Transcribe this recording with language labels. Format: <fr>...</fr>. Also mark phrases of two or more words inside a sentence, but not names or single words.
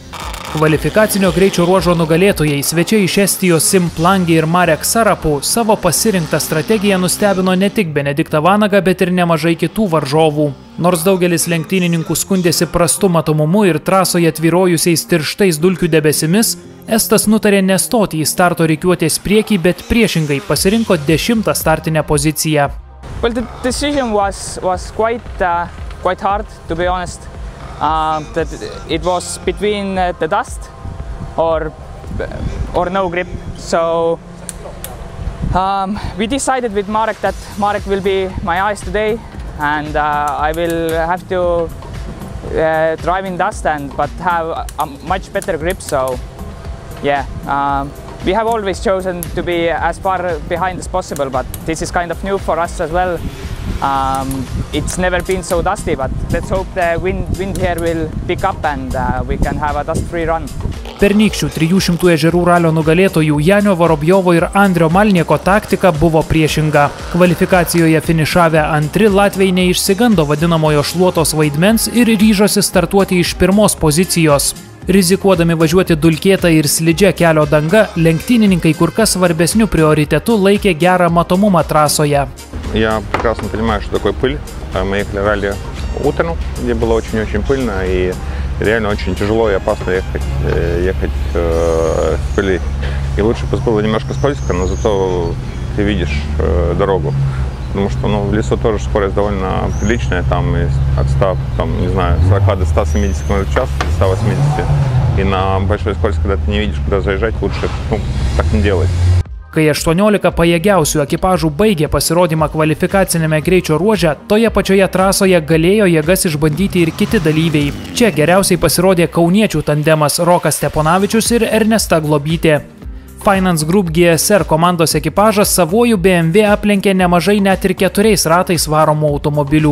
<lt>Kvalifikacinio greičio ruožo nugalėtojai, svečiai iš Estijos Sim Plangi ir Marek Sarapų, savo pasirinktą strategiją nustebino ne tik Benediktą Vanagą, bet ir nemažai kitų varžovų. Nors daugelis lenktynininkų skundėsi prastu matomumu ir trasoje tvyrojusiais tirštais dulkių debesimis, Estas nutarė nestoti į starto rikiuotės priekį, bet priešingai pasirinko 10. startinę poziciją.</lt> <en>Well, the decision was quite hard, to be honest. That it was between the dust or no grip. So we decided with Marek that Marek will be my eyes today, and I will have to drive in dust but have a much better grip. So yeah, we have always chosen to be as far behind as possible, but this is kind of new for us as well. It's never been so dusty, but let's hope the wind here will pick up and we can have a dust-free run.</en> <lt>Pernykščių 300 ežerų ralio nugalėtojų Janio Vorobjovo ir Andrio Malnieko taktika buvo priešinga. Kvalifikacijoje finišavę antri latviai neišsigando vadinamojo šluotos vaidmens ir ryžosi startuoti iš 1. pozicijos. Rizikuodami važiuoti dulkėtą ir slidžia kelio danga, lenktynininkai kur kas svarbesniu приоритету laikė gerą matomumą trasoje.</lt> <ru>Я прекрасно понимаю, что такое пыль. Мы ехали ралли утром, где было очень-очень пыльно, и реально очень тяжело и опасно ехать в пыли. И лучше пусть было немножко скользко, но зато ты видишь дорогу. Потому что в лесу тоже скорость довольно приличная, там от 100, не знаю, 40 до 170 км в час, 180. И на большой скорости, когда ты не видишь, куда заезжать, лучше так не делать.</ru> <lt>Kai 18 pajėgiausių ekipažų baigė pasirodymą kvalifikacinėme greičio ruože, toje pačioje trasoje galėjo jėgas išbandyti ir kiti dalyviai. Čia geriausiai pasirodė kauniečių tandemas Rokas Steponavičius ir Ernesta Globytė. Finance Group GSR komandos ekipažas savojų BMW aplenkė nemažai net ir 4 ratais varomų automobilių.</lt>